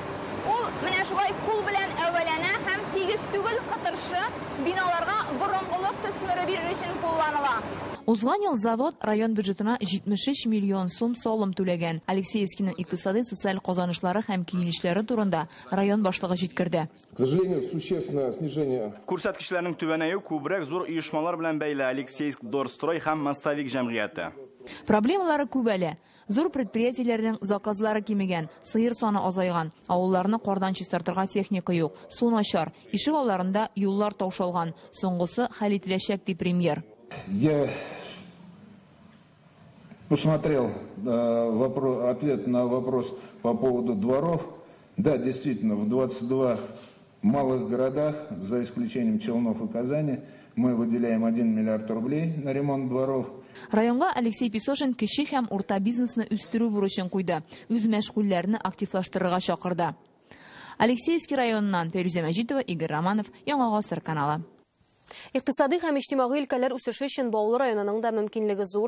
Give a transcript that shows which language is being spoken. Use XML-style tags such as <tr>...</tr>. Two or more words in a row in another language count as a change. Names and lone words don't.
<tt>Ул менә шулай кул белән әвәләнә һәм тигез түгел кытыршы биналарга борынгылык төсмере бирер өчен кулланыла. Узган ел завод район бюджетына 73 миллион сум салым түләгән. Алексеевскийның икътисади социаль казанышлары һәм киенешләре турында район башлыгы җиткерде.</tt> <ru>К сожалению, существенное снижение.</ru> <tt>Күрсәткечләрнең түбәнәю күбрәк зур оешмалар белән бәйле Алексеевск Дорстрой һәм Мостовик җәмгыяте. Проблемалары күп әле. Зур предприятиеләрнең заказлары кимегән, сыер саны азайган, авылларны кардан чистартырга техника юк, су начар, ишек алларында юллар таушалган. Соңгысы хәл ителәчәк ди премьер.</tt> <ru>Я посмотрел ответ на вопрос по поводу дворов. Да, действительно, в 22 В малых городах, за исключением Челнов и Казани, мы выделяем 1 миллиард рублей на ремонт дворов.</ru> <tt>Районга Алексей Песошин кече һәм урта бизнесны үстерү бурычын куйды. Үз мәшгульләрне активлаштырырга чакырды. Алексеевский районынан Фәрүзә Мәҗитова, Игорь Романов, Яңа Гасыр каналы. Иктисади һәм иҗтимагый өлкәләр үсеше өчен Баулы районының да мөмкинлеге зур.</tt>